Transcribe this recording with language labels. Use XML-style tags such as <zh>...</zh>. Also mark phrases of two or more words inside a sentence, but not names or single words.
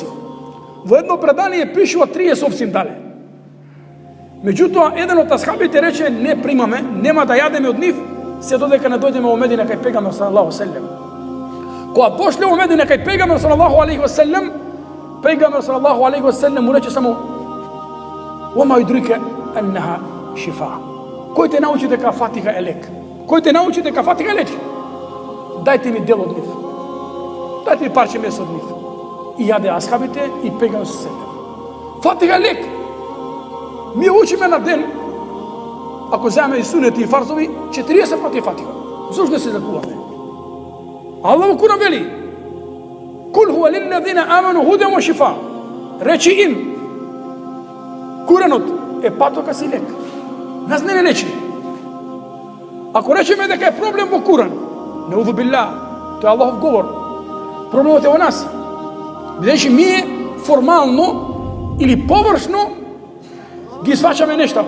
<mk>Во едно предание пишува 30 овци им дале. Меѓутоа, еден од асхабите рече, не примаме, нема да јадеме од нив, се додека не дојдеме во Медина кај пегамбер</mk> <ar>صلى الله عليه وسلم.</ar> <mk>Кога дошле во Медина кај пегамбер</mk> <ar>صلى الله عليه وسلم,</ar> <mk>пегамбер</mk> <ar>صلى الله عليه وسلم</ar> <mk>му рече само:</mk> <ar>"وما يدريك أنها شفاء."</ar> <mk>Кој те научи дека Фатиха е лек? Кој те научи дека Фатиха е лек? Дајте ми дел од нив. Дајте ми парче месо од нив. И јаде асхабите и пегамбер</mk> <ar>صلى الله عليه وسلم.</ar> <mk>Фатиха е лек. Ми учиме на ден, ако земе и сунети и фарзови, 40 пати Фатиха. Зошто да се закуваме? Аллах во Куран вели:</mk> <ar>"قل هو للذين آمنوا هدى وشفاء."</ar> <mk>Речи им, Куранот е патокас и лек. Нас не лечи. Ако речеме дека е проблем во Куран,</mk> <ar>نعوذ بالله,</ar> <mk>тоа е Аллахов говор. Проблемот е во нас. Бидејќи ние формално или површно ги сваќаме нештава.</mk>